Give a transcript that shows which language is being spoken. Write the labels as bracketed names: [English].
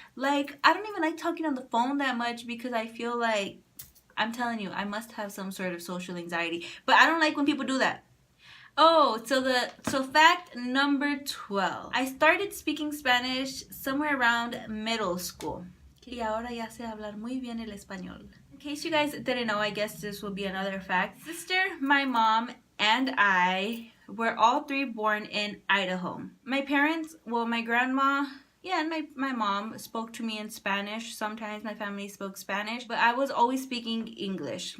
[English] Like, I don't even like talking on the phone that much because I feel like, I'm telling you, I must have some sort of social anxiety. But I don't like when people do that. Oh, so fact number 12. I started speaking Spanish somewhere around middle school. [Spanish] Y ahora ya sé hablar muy bien el español. [English] In case you guys didn't know, I guess this will be another fact. Sister, my mom, and I were all 3 born in Idaho. My parents, well, my grandma, yeah, and my mom spoke to me in Spanish. Sometimes my family spoke Spanish, but I was always speaking English.